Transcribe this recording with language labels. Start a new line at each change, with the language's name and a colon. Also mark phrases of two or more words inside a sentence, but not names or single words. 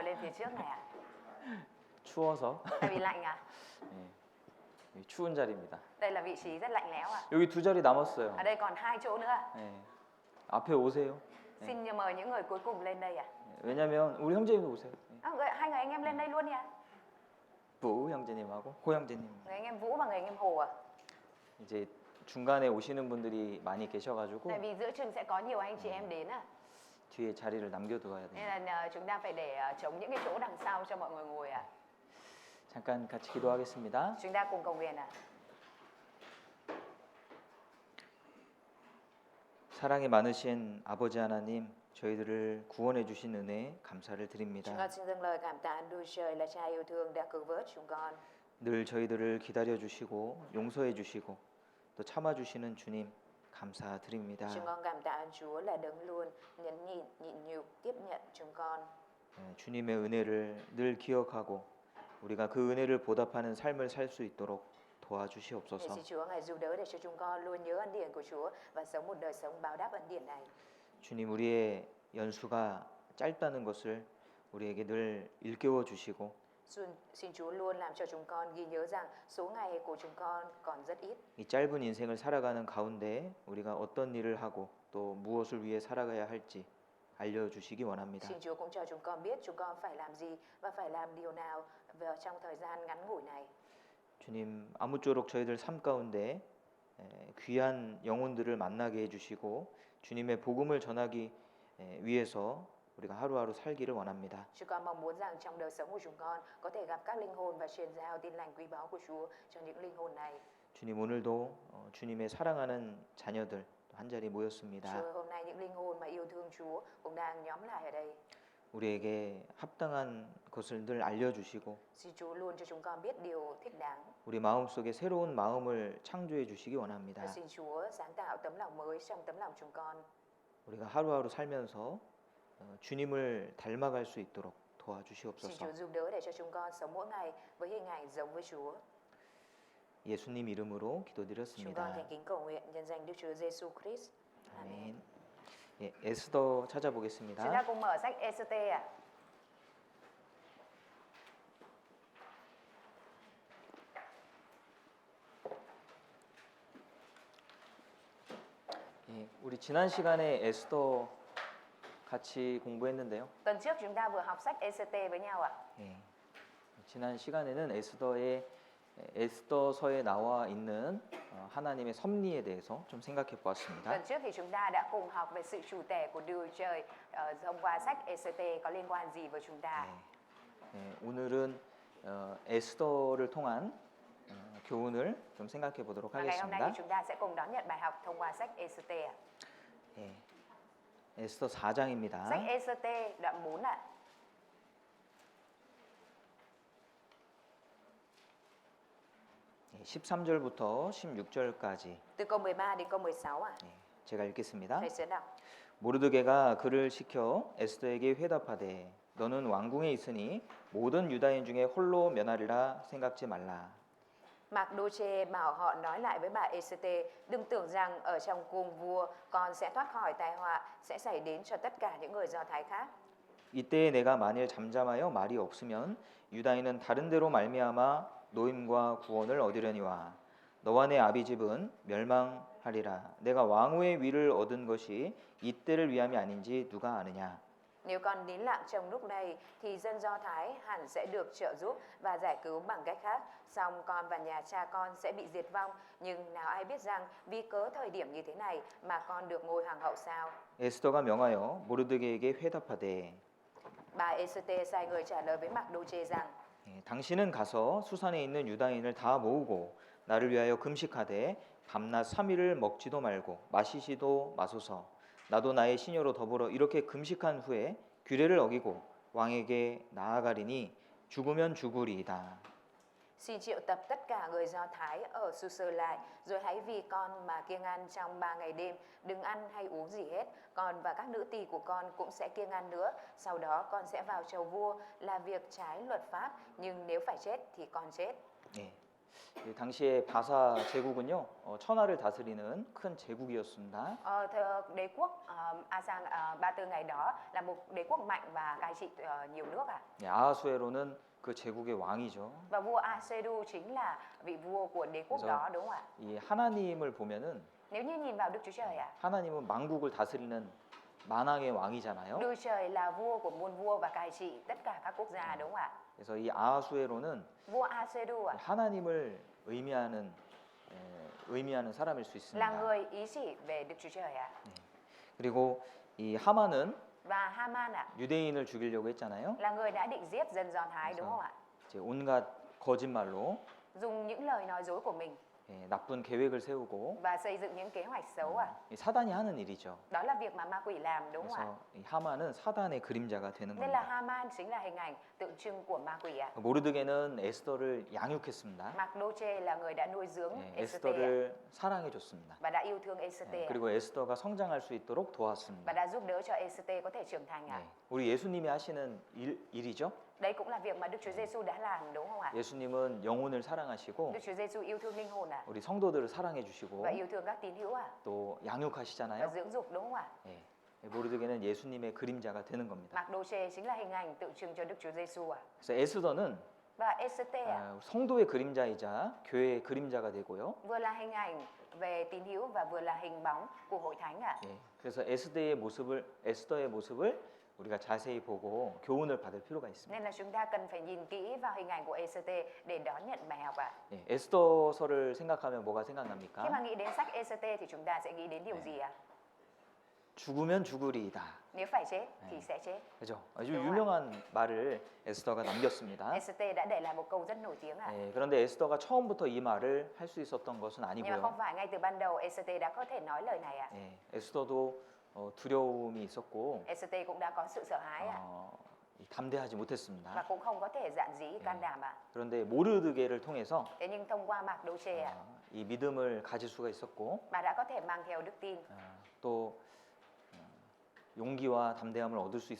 Vietnamese: lên phía trước này ạ?
Korean: 추워서.
Vietnamese: Tại vì lạnh à?
Korean: 네, 여기 추운 자리입니다.
Vietnamese: Đây là vị trí rất lạnh lẽo ạ.
Korean: 여기 두 자리 남았어요.
Vietnamese: Ở đây còn 2 chỗ nữa.
Korean: 네, 앞에 오세요.
Vietnamese: Xin mời những người cuối cùng lên đây ạ.
Korean: 왜냐면 우리 형제님도 오세요.
Vietnamese: Hai người anh em lên đây luôn đi ạ.
Korean: vũ 형제님하고 호 형제님.
Vietnamese: Người anh em Vũ và người anh em Hồ ạ.
Korean: 이제 중간에 오시는 분들이 많이 계셔가지고
Vietnamese: Tại vì giữa chừng sẽ có nhiều anh chị em đến ạ.
Korean: 뒤에 자리를 남겨두어야 돼요.
Vietnamese: Nên là chúng ta phải để trống những cái chỗ đằng sau cho mọi người ngồi ạ.
Korean: 잠깐 같이 기도하겠습니다.
Vietnamese: Chúng ta cùng cầu nguyện ạ.
Korean: 사랑이 많으신 아버지 하나님, 저희들을 구원해 주신 은혜 감사를
Vietnamese: Chúng
Korean: 드립니다.
Vietnamese: con xin dâng lời cảm tạ ơn Chúa Trời là Cha yêu thương đã cứu vớt chúng con.
Korean: 늘 저희들을 기다려 주시고 용서해 주시고 또 참아 주시는 주님 감사드립니다.
Vietnamese: Chúng con cảm tạ ơn Chúa là đấng luôn nhẫn nhịn, nhịn nhục tiếp nhận chúng con.
Korean: 주님의 은혜를 늘 기억하고 우리가 그 은혜를 보답하는 삶을 살 수 있도록
Vietnamese: Để
Korean: 도와주시옵소서.
Vietnamese: xin Chúa Ngài giúp đỡ để cho chúng con luôn nhớ ân điển của Chúa và sống một đời sống báo đáp ân điển này.
Korean: 주님, 우리의 연수가 짧다는 것을 우리에게 늘 일깨워 주시고
Vietnamese: Xin Chúa luôn làm cho chúng con ghi nhớ rằng số ngày của chúng con còn rất ít.
Korean: 이 짧은 인생을 살아가는 가운데 우리가 어떤 일을 하고 또 무엇을 위해 살아가야 할지 알려주시기 원합니다.
Vietnamese: Xin Chúa cũng cho chúng con biết chúng con phải làm gì và phải làm điều nào trong thời gian ngắn ngủi này.
Korean: 주님, 아무쪼록 저희들 삶 가운데 귀한 영혼들을 만나게 해주시고 주님의 복음을 전하기 위해서 우리가 하루하루 살기를 원합니다.
Vietnamese: Chúng con mong muốn rằng trong đời sống của chúng con có thể gặp các linh hồn và truyền giao tin lành quý báu của Chúa cho những linh hồn này.
Korean: 주님, 오늘도 주님의 사랑하는 자녀들 한 자리 모였습니다.
Vietnamese: Chúa, hôm nay những linh hồn mà yêu thương Chúa cũng đang nhóm lại ở đây.
Korean: 우리에게 합당한 것을 늘 알려주시고
Vietnamese: Xin Chúa luôn cho chúng con biết điều thích đáng.
Korean: 우리 마음속에 새로운 마음을 창조해 주시기 원합니다.
Vietnamese: Và xin Chúa sáng tạo tấm lòng mới trong tấm lòng chúng con.
Korean: 우리가 하루하루 살면서 주님을 닮아갈 수 있도록
Vietnamese: Xin
Korean: 도와주시옵소서.
Vietnamese: Chúa giúp đỡ để cho chúng con sống mỗi ngày với hình ảnh giống với Chúa.
Korean: 예수님 이름으로
Vietnamese: Chúng con
Korean: 기도드렸습니다.
Vietnamese: thành kính cầu nguyện nhân danh Đức Chúa Giêsu Christ. Amen.
Korean: 아멘. 예, 에스더
Vietnamese: Chúng ta
Korean: 찾아보겠습니다.
Vietnamese: cùng mở sách EST ạ.
Korean: 예, 우리 지난 시간에 에스더 같이 공부했는데요.
Vietnamese: Tuần trước chúng ta vừa học sách EST với nhau ạ.
Korean: 예, 지난 시간에는 에스더서에 나와 있는 하나님의 섭리에 대해서 좀 생각해 보았습니다.
Vietnamese: Tuần trước thì chúng ta đã cùng học về sự chủ tể của Đức Trời thông qua sách EST có liên quan gì với chúng ta.
Korean: 오늘은 에스더를 통한 교훈을 좀 생각해 보도록
Vietnamese: Và ngày hôm nay
Korean: 하겠습니다.
Vietnamese: thì chúng ta sẽ cùng đón nhận bài học thông qua sách EST ạ.
Korean: 예, 에스더 4장입니다.
Vietnamese: Sách EST đoạn 4 ạ.
Korean: 예, 13절부터 16절까지
Vietnamese: Từ câu 13 đến câu 16 ạ.
Korean: 제가 읽겠습니다.
Vietnamese: Thầy sẽ đọc.
Korean: 모르드게가 그를 시켜 에스더에게 회답하되 너는 왕궁에 있으니 모든 유다인 중에 홀로 면하리라 생각지 말라.
Vietnamese: Mardoche bảo họ nói lại với bà EST, đừng tưởng rằng ở trong cung vua con sẽ thoát khỏi tai họa sẽ xảy đến cho tất cả những người Do Thái khác.
Korean: 이때에 내가 만일 잠잠하여 말이 없으면 유다인은 다른 데로 말미암아 노임과 구원을 얻으려니와 너와 내 아비 집은 멸망하리라. 내가 왕후의 위를 얻은 것이 이때를 위함이 아닌지 누가 아느냐.
Vietnamese: Nếu con nín lặng trong lúc này thì dân Do Thái hẳn sẽ được trợ giúp và giải cứu bằng cách khác. Song con và nhà cha con sẽ bị diệt vong. Nhưng nào ai biết rằng vì cớ thời điểm như thế này mà con được ngôi hoàng hậu sao?
Korean: 에스더가 명하여 모르드게에게 회답하되
Vietnamese: Bà EST sai người trả lời với Mardoche rằng
Korean: 당신은 가서 수산에 있는 유다인을 다 모으고 나를 위하여 금식하되 밤낮 3일을 먹지도 말고 마시지도 마소서. 나도 나의 시녀로 더불어 이렇게 금식한 후에 규례를 어기고 왕에게 나아가리니 죽으면 죽으리이다.
Vietnamese: Xin triệu tập tất cả người Do Thái ở Su-sơ lại, rồi hãy vì con mà kiêng ăn trong 3 ngày đêm, đừng ăn hay uống gì hết. Con và các nữ tỳ của con cũng sẽ kiêng ăn nữa. Sau đó con sẽ vào chầu vua, là việc trái luật pháp, nhưng nếu phải chết thì con chết.
Korean: 예, 당시에 바사 제국은요, 천하를 다스리는 큰 제국이었습니다.
Vietnamese: Đế quốc Asan Ba Tư ngày đó là một đế quốc mạnh và cai trị nhiều nước ạ.
Korean: 아하수에로는 그 제국의 왕이죠.
Vietnamese: Và vua Aseru chính là vị vua của đế quốc
Korean: 그래서
Vietnamese: đó đúng không ạ?
Korean: 이 하나님을 보면은
Vietnamese: Nếu như nhìn vào Đức Chúa Trời ạ,
Korean: 하나님은 만국을 다스리는 만왕의 왕이잖아요.
Vietnamese: Đức Chúa Trời là vua của muôn vua và cai trị tất cả các quốc gia đúng không ạ?
Korean: 그래서 이 아하수에로는
Vietnamese: Vua Aseru ạ,
Korean: 하나님을 의미하는 사람일 수
Vietnamese: là
Korean: 있습니다.
Vietnamese: người ý chỉ về Đức Chúa Trời ạ.
Korean: 그리고 이 하만은
Vietnamese: Và Haman ạ,
Korean: 유대인을 죽이려고 했잖아요.
Vietnamese: là người đã định giết dân Do Thái đúng không ạ?
Korean: 이제 온갖 거짓말로
Vietnamese: Dùng những lời nói dối của mình
Korean: 나쁜 계획을 세우고
Vietnamese: và xây dựng những kế hoạch xấu ạ.
Korean: 이 사단이 하는 일이죠.
Vietnamese: Đó là việc mà ma quỷ làm đúng không ạ?
Korean: 그래서 이 하만은 사단의 그림자가 되는
Vietnamese: Nên là
Korean: 겁니다.
Vietnamese: Haman chính là hình ảnh tượng trưng của ma quỷ ạ.
Korean: 모르드게는 에스더를 양육했습니다.
Vietnamese: Mardoche là người đã nuôi dưỡng
Korean: 예,
Vietnamese: Esther ạ,
Korean: 에스더를 사랑해 줬습니다.
Vietnamese: và đã yêu thương Esther ạ,
Korean: 그리고 에스더가 성장할 수 있도록
Vietnamese: và
Korean: 도왔습니다.
Vietnamese: đã giúp đỡ cho Esther có thể trưởng thành ạ.
Korean: 우리 예수님이 하시는 일이죠.
Vietnamese: Đây cũng là việc mà Đức Chúa Giêsu đã làm đúng không ạ?
Korean: 예수님은 영혼을 사랑하시고
Vietnamese: Đức Chúa Giêsu yêu thương linh hồn ạ,
Korean: 우리 성도들을 사랑해 주시고
Vietnamese: và yêu thương các tín hữu ạ,
Korean: 또
Vietnamese: và
Korean: 양육하시잖아요.
Vietnamese: dưỡng dục đúng không ạ?
Korean: 예, 모르드게는 예수님의 그림자가 되는 겁니다.
Vietnamese: Mardoche chính là hình ảnh tượng trưng cho Đức Chúa Giêsu ạ.
Korean: 그래서 에스더는
Vietnamese: Và Esther ạ,
Korean: 성도의 그림자이자 교회의 그림자가 되고요.
Vietnamese: vừa là hình ảnh về tín hữu và vừa là hình bóng của hội thánh ạ.
Korean: 예, 그래서 에스더의 모습을 우리가 자세히 보고 교훈을 받을 필요가 있습니다.
Vietnamese: Nên là chúng ta cần phải nhìn kỹ vào hình ảnh của Esther để đón nhận bài học ạ.
Korean: 예, 에스더서를 생각하면 뭐가
Vietnamese: Khi mà
Korean: 생각납니까?
Vietnamese: nghĩ đến sách Esther thì chúng ta sẽ nghĩ đến điều gì ạ?
Korean: 죽으면 죽으리이다.
Vietnamese: Nếu phải chết thì sẽ chết.
Korean: 그죠? 아주
Vietnamese: đúng
Korean: 유명한 말을 에스더가 남겼습니다.
Vietnamese: Esther đã để lại một câu rất nổi tiếng ạ.
Korean: 예, 그런데 에스더가 처음부터 이 말을 할 수 있었던 것은
Vietnamese: Nhưng mà không
Korean: 아니고요.
Vietnamese: phải ngay từ ban đầu Esther đã có thể nói lời này ạ.
Korean: 예, 에스더도 두려움이 있었고
Vietnamese: Esther cũng đã có sự sợ hãi ạ,
Korean: 담대하지
Vietnamese: và
Korean: 못했습니다.
Vietnamese: cũng không có thể dạn dĩ can đảm ạ.
Korean: 그런데 모르드게를 통해서
Vietnamese: Thế nhưng thông qua Mardoche ạ,
Korean: 이 믿음을 가질 수가 있었고
Vietnamese: bà đã có thể mang theo đức tin
Korean: 또 용기와 담대함을 얻을 수